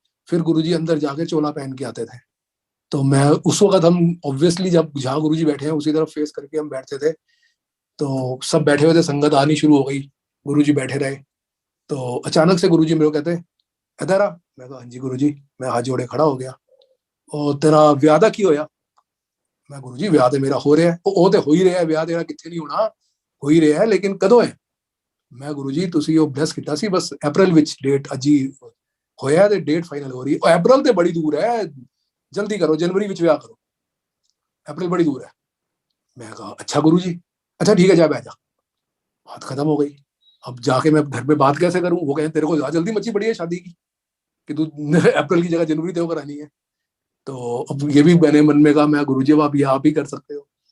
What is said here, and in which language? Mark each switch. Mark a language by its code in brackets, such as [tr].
[hi] फिर गुरुजी अंदर जाके चोला पहन के आते थे। तो मैं उस वक्त, हम ऑब्वियसली जब जहाँ गुरुजी बैठे हैं उसी तरफ फेस करके हम बैठते थे। तो सब बैठे हुए थे, संगत आनी शुरू हो गई, गुरुजी बैठे रहे। तो अचानक से गुरुजी मेरे को कहते, इधर आ। मैं कहा हाँ जी गुरुजी। मैं हाथ जोड़े खड़ा हो गया। [pa] और तेरा ब्याह दा की होया? मैं गुरुजी ब्याह ते मेरा हो रहा है। ਉਹ ਤੇ ਹੋ ਹੀ ਰਿਹਾ, ਵਿਆਹ ਤੇਰਾ ਕਿੱਥੇ ਨਹੀਂ ਹੋਣਾ, ਹੋ ਹੀ ਰਿਹਾ, ਲੇਕਿਨ ਕਦੋਂ ਹੈ? ਮੈਂ ਗੁਰੂ ਜੀ ਤੁਸੀਂ ਉਹ ਬਲੈਸ ਕੀਤਾ ਸੀ ਬਸ ਅਪ੍ਰੈਲ ਵਿੱਚ, ਡੇਟ ਅਜੀ ਹੋਇਆ ਤੇ ਡੇਟ ਫਾਈਨਲ ਹੋ ਰਹੀ ਹੈ। ਉਹ ਅਪ੍ਰੈਲ ਤੇ ਬੜੀ ਦੂਰ ਹੈ, ਜਲਦੀ ਕਰੋ, जनवरी ਵਿੱਚ ਵਿਆਹ ਕਰੋ, अप्रैल बड़ी दूर है। [hi] मैं कहा अच्छा गुरु जी, अच्छा ठीक है जा बैठ जा। बात खत्म हो गई। अब जाके मैं घर में बात कैसे करूं? वो कहें तेरे को जल्दी मची पड़ी है शादी की, कि तू अप्रैल की जगह जनवरी तय करानी है। तो अब ये भी मैंने मन में कहा, मैं गुरु जी अब आप ये आप ही कर सकते हो।